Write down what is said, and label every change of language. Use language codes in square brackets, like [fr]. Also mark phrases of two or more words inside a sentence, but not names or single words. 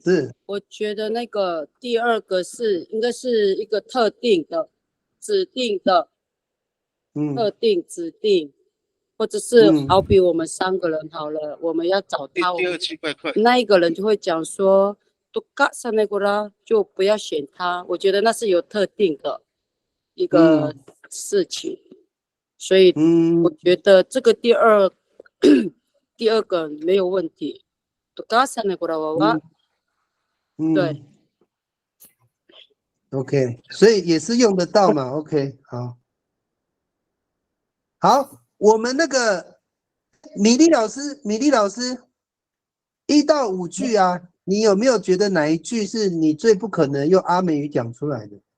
[zh] 是，我觉得那个第2个应该是一个特定的、指定的，特定指定，或者是好比我们3个人好了，我们要找他，第2句怪怪，那一个人就会讲说 [ami] tuka sanai kurawawa， [zh] 就不要选他。我觉得那是有特定的一个事情，所以我觉得这个第二个没有问题。 [ami] tuka sanai kurawawa， [zh] 对。 OK， 所以也是用得到嘛。OK， 好，我们那个米粒老师，1到5句啊，你有没有觉得哪一句是你最不可能用阿美语讲出来的？